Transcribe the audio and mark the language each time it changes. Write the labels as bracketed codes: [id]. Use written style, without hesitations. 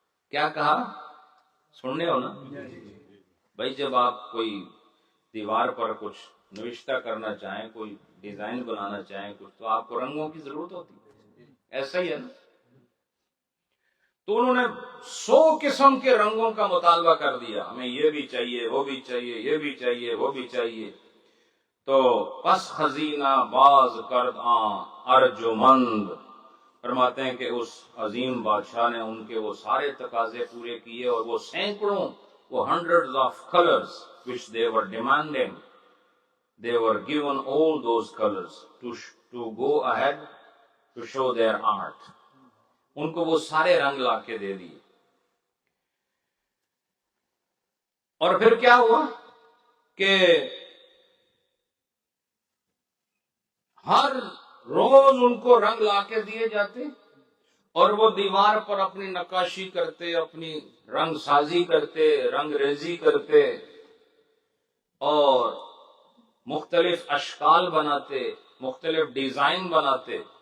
[ur] کیا کہا؟ سننے ہو نا بھائی، جب آپ کوئی دیوار پر کچھ نوشتہ کرنا چاہیں، کوئی ڈیزائن بنانا چاہیں کچھ، تو آپ کو رنگوں کی ضرورت ہوتی ہے. ایسا ہی ہے نا. تو انہوں نے 100 قسم کے رنگوں کا مطالبہ کر دیا، ہمیں یہ بھی چاہیے، وہ بھی چاہیے، یہ بھی چاہیے، وہ بھی چاہیے. [fa] تو پس خزینہ باز کرد آن ارجمند. [ur] فرماتے ہیں کہ اس عظیم بادشاہ نے ان کے وہ سارے تقاضے پورے کیے، اور وہ سینکڑوں، وہ [en] hundreds of colors which they were demanding, they were given all those colors to go ahead to show their art. [ur] ان کو وہ سارے رنگ لا کے دے دیے. اور پھر کیا ہوا کہ ہر روز ان کو رنگ لا کے دیے جاتے اور وہ دیوار پر اپنی نقاشی کرتے، اپنی رنگ سازی کرتے، رنگ ریزی کرتے اور مختلف اشکال بناتے، مختلف ڈیزائن بناتے.